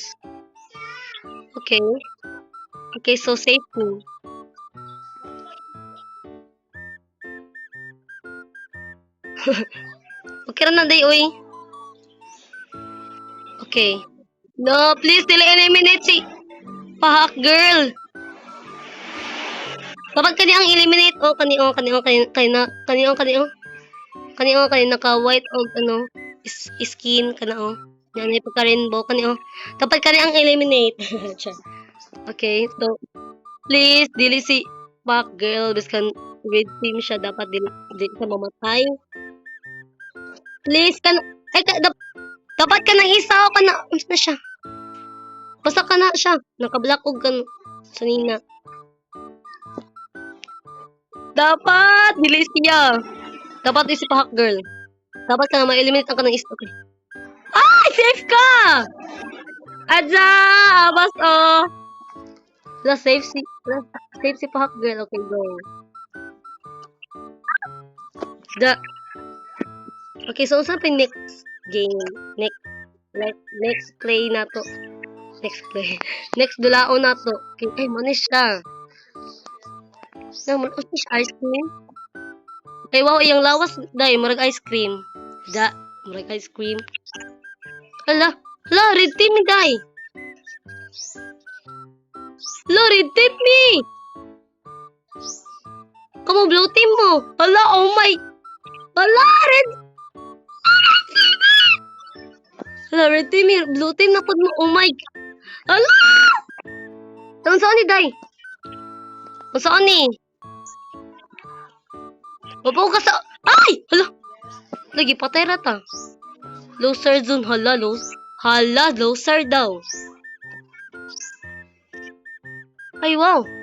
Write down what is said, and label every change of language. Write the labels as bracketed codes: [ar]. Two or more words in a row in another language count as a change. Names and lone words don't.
[en] Okay. Okay, so safe me. [ceb] Okay ra na day oy. Okay. No, please dili eliminate si Pahak Girl. Dapat kani ang eliminate kani naka white o ano skin kana yan ay pagka rainbow kani dapat kani ang eliminate. Okay, so please dili si Pahak Girl biskan red team siya dapat dili siya mamatay. Please dapat ka nang isaw ka na siya. Basta ka na siya. Naka-black og kan sanina. Dapat dili siya. Dapat si Pahak Girl. Dapat ka na ma-eliminate ang kanang isa. Okay. Ay, safe ka. Adja, abas safe si Pahak Girl. [en] Okay, go. [ceb] Okay, so unsa pa [en] next game? Next play [ceb] na to. Next dulaon na to. Okay, ay manis siya. Naman [en] ice cream. [ceb] Ay wow, iyang lawas dai murag [en] ice cream. [ceb] Murag [en] ice cream. [ceb] Hala, [en] red team [ceb] dai. Hala, [en] red team [ceb] ni! Kamu [en] blue team [ceb] mo. Hala, [en] oh my. [ceb] Hala, red. Hala, [en] red team [ceb] eh. [en] Blue team [ceb] na pod mo. [en] Oh my. [ceb] Hala! Saan saan ni, Day? Saan ni? Mapaw ka sa... Ay! Hala! Lagi patay rata. [en] Loser zone. [ceb] Hala, loser daw. Ay, wow.